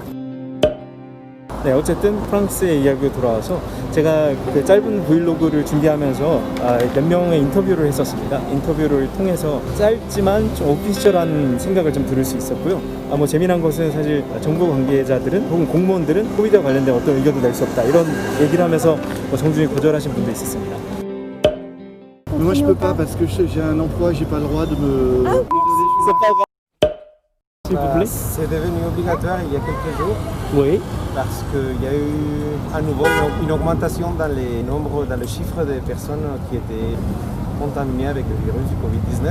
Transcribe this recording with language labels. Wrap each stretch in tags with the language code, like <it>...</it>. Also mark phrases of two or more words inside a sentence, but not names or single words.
<ko>네, 어쨌든 프랑스의 이야기로 돌아와서 제가 그 짧은 브이로그를 준비하면서 몇 명의 인터뷰를 했었습니다. 인터뷰를 통해서 짧지만 좀 오피셜한 생각을 좀 들을 수 있었고요. 뭐 재미난 것은 사실 정부 관계자들은 혹은 공무원들은 코비드와 관련된 어떤 의견도 낼 수 없다 이런 얘기를 하면서 정중히 거절하신 분도 있었습니다.</ko> <fr>Moi je peux pas parce que j'ai un emploi, j'ai pas le droit de me... S'il vous plaît. C'est devenu obligatoire il y a quelques jours Oui. parce qu'il y a eu à nouveau une augmentation dans les nombres, dans le chiffre des personnes qui étaient contaminées avec le virus du Covid-19.</fr>